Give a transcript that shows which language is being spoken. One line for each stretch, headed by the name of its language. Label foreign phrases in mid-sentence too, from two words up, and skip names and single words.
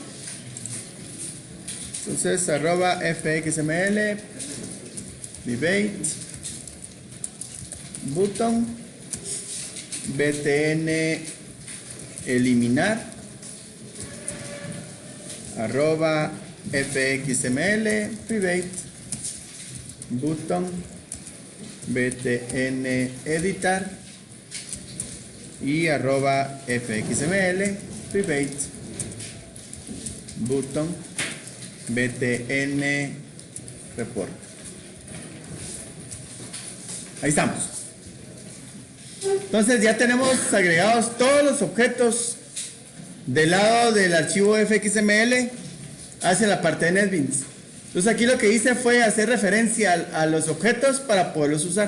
Spanish: Entonces,
English: @fxml private button
Spanish: btn eliminar @fxml
English: private button
Spanish: btn editar y @fxml
English: private button
Spanish: btn report. Ahí estamos. Entonces ya tenemos agregados todos los objetos del lado del archivo fxml hacia la parte de NetBeans. Entonces aquí lo que hice fue hacer referencia a los objetos para poderlos usar.